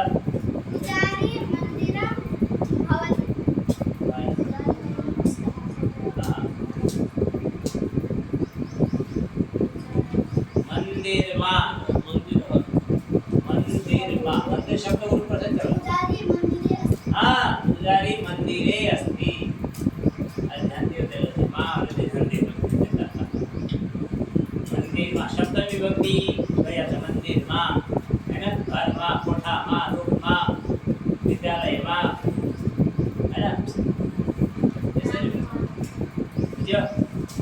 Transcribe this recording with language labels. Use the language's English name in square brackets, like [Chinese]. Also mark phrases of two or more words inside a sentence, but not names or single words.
[Sanskrit] पुजारी मन्दिरम भवति। [Nepali] मन्दिरमा मन्दिर हो। मन्दिरमा मन्दिर शब्दको रूप प्रसिद्ध छ। [Sanskrit] पुजारी मन्दिरे अस्ति। पुजारी मन्दिरे अस्ति। [Nepali] ध्यान दियो त्यसलाई माहरूले ध्यान दिनु। मन्दिरमा शब्द विभक्ति भइहाल्छ मन्दिरमा होइन, घरमा, कोठामा, रुखमा, विद्यालयमा होइन, त्यसरी बुझ्यो ल।